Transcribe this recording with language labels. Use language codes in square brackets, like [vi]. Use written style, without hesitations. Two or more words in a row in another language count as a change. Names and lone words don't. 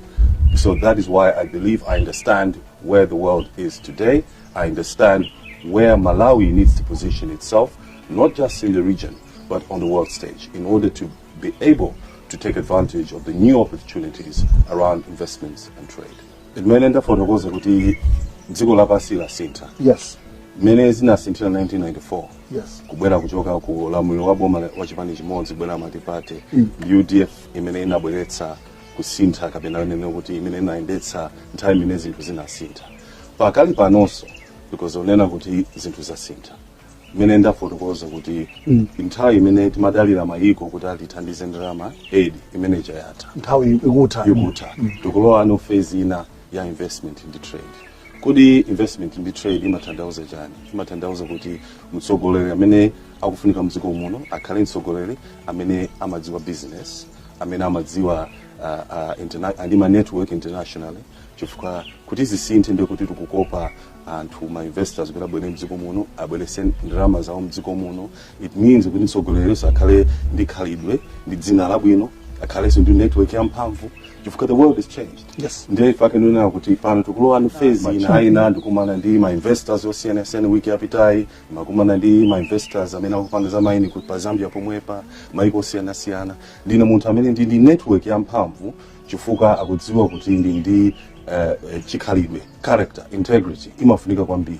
[en] So that is why I believe I understand where the world is today. I understand where Malawi needs to position itself, not just in the region, but on the world stage, in order to be able to take advantage of the new opportunities around investments and trade. [ny] Imenenda fotokoza kuti dziko lapasi la sintha. [en] Yes. [ny] Mene zinasinthira 1994. [en] Yes. [ny] Kubwera kuchoka ku ulamuliro wa boma wa chipani chimodzi kubwera matipate. UDF imene inabweretsa kusintha kapena nene kuti imene inaendetsa nthawi imene zinthu zinasintha. Pakali panonso because onena kuti zinthu zasintha. Imene ndafotokoza kuti nthawi imene timadalira mayiko kuti alithandize ndalama aid imene chayatha. Nthawi ikutha. Tukulowa no phase ina ya [en] investment in the trade. [ny] Kodi [en] investment in the trade [ny] imatanthauza chani? Imatanthauza kuti mtsogoleri amene akufunika mdziko muno akhale mtsogoleri amene amadziwa business, amene amadziwa and ima [en] network internationally [ny] chifukwa kuti zisinthe ndio kuti tukukopa anthu ma investors kuti abwere mdziko muno abwerese ndalama zawo mdziko muno. [en] It means [ny] kuti mtsogoleri akhale ndi khalidwe ndi dzina labwino, akhaleso ndi network yamphamvu chifukwa [en] the world has changed. Yes. [ny] Ndiye ifake nuna kuti pano tukulowa ni phase ina ndikumana ndi ma investors osiyana wiki yapitayi, makumana ndi ma investors amene akupanga za maini ku Zambia pomwepa, maiko osiyana. Ndine munthu amene ndi network yamphamvu chifukwa akudziwa kuti ndi chikhalidwe, character, integrity imafunika kwambiri.